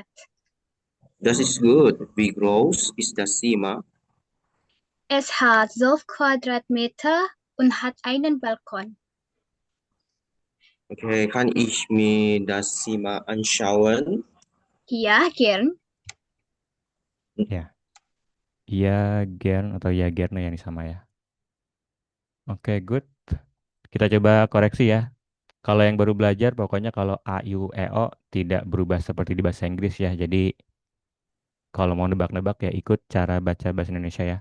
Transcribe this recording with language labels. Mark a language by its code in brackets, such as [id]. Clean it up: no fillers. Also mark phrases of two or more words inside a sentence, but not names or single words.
[de] Das ist gut. Wie groß ist das Zimmer? Es hat 12 Quadratmeter und hat einen Balkon. Okay, kann ich mir das Zimmer anschauen? Ja, gern. [id] Ya. Ya, Gern atau ya Gerne yang sama ya. Oke, good. Kita coba koreksi ya. Kalau yang baru belajar, pokoknya kalau A, I, U, E, O tidak berubah seperti di bahasa Inggris ya. Jadi kalau mau nebak-nebak ya ikut cara baca bahasa Indonesia ya.